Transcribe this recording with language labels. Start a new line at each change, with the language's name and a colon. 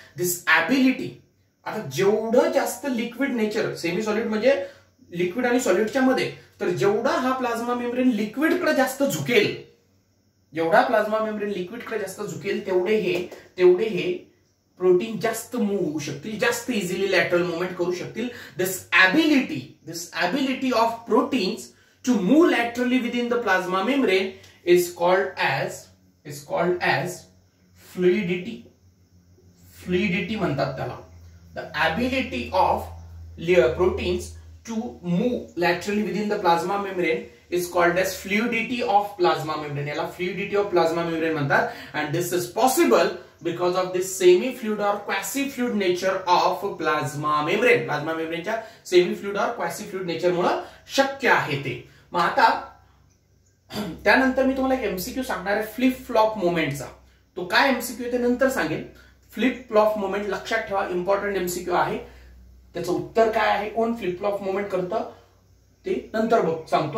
English: this ability,
Marathi: आता जेवढं जास्त लिक्विड नेचर, सेमी सॉलिड म्हणजे लिक्विड आणि सॉलिडच्या मध्ये, तर जेवढा हा प्लाझ्मा मेम्ब्रेन लिक्विडकडे जास्त झुकेल, जेवढा प्लाझ्मा मेम्ब्रेन लिक्विडकडे जास्त झुकेल तेवढे हे प्रोटीन जास्त मूव्ह होऊ शकतील, जास्त इझिली लॅटरल मुवमेंट करू शकतील.
English: This ability of proteins to move laterally within the plasma membrane is called as fluidity.
Marathi: Fluidity म्हणतात त्याला.
English: The ability of proteins to move laterally within the plasma membrane is called as fluidity of plasma membrane.
Marathi: याला
English: fluidity of plasma membrane
Marathi: म्हणतात.
English: And this is possible because of this semi-fluid or quasi-fluid nature of plasma membrane. Plasma membrane च्या semi-fluid or quasi-fluid nature
Marathi: मुळे शक्य आहे ते. मग आता त्यानंतर मी तुम्हाला एक एमसीक्यू सांगणार आहे फ्लिप फ्लॉप मोमेंटचा. तो काय एमसीक्यू ते नंतर सांगेन. फ्लिप फ्लॉप मोमेंट लक्षात ठेवा, इम्पॉर्टंट एमसीक्यू आहे. त्याचं उत्तर काय आहे, कोण फ्लिप फ्लॉप मुवमेंट करतं ते नंतर सांगतो.